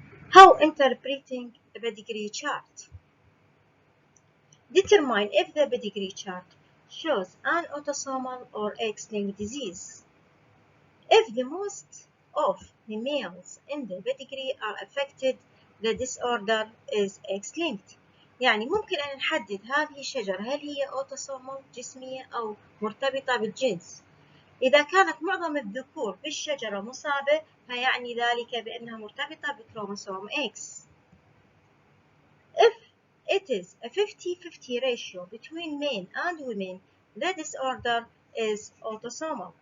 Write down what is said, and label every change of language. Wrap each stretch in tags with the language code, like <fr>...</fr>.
<en>How interpreting a pedigree chart? Determine if the pedigree chart shows an autosomal or X-linked disease. If the most of the males in the pedigree are affected, the disorder is X-linked.</en> <ar>يعني ممكن أن نحدد هذه الشجرة هل هي autosomal جسمية أو مرتبطة بالجنس. إذا كانت معظم الذكور في الشجرة مصابة فيعني ذلك بأنها مرتبطة بكروموسوم X.</ar> <en>If it is a 50-50 ratio between men and women, the disorder is autosomal.</en>